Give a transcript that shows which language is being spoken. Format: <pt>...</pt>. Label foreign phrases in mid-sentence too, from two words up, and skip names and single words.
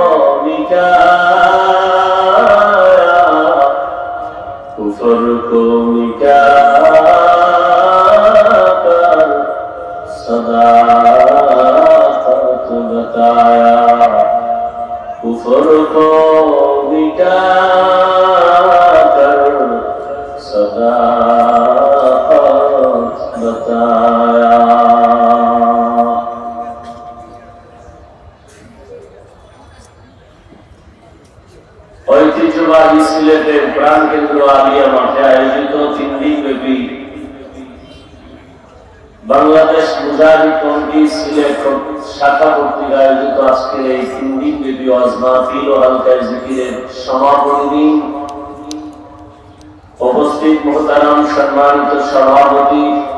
<ur>مٹایا کفر کو مٹا کر صداقت بتایا کفر کو مٹا کر صداقت بتایا</ur> <bn>ঐতিহ্যবাহী সিলেটের প্রাণকেন্দ্র আলিয়া মাঠে আয়োজিত 3 দিনব্যাপী বাংলাদেশ মুজাহিদ কমিটি সিলেট শাখা কর্তৃক আয়োজিত আজকের এই 3 দিনব্যাপী ওয়াজ মাহফিল ও হালকা জিকিরের সমাপনী দিন উপস্থিত মুহতারাম সম্মানিত সভাপতি</bn>